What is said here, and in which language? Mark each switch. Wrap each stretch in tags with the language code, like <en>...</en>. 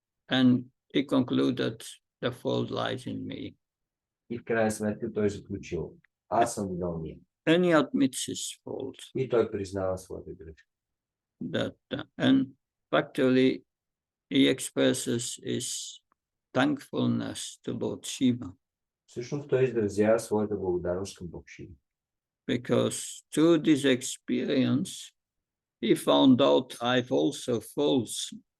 <en>And he concluded the fault lies in me.</en> <bg>И в крайна сметка той е заключил: аз съм виновният.</bg> <en>And he admits his fault.</en> <bg>И той признава своята грешка.</bg> <en>And factually, he expresses his thankfulness to Lord Shiva.</en> <bg>Всъщност той изразява своята благодарност към Бог Шива.</bg> <en>Because through this experience, he found out I've also faults.</en>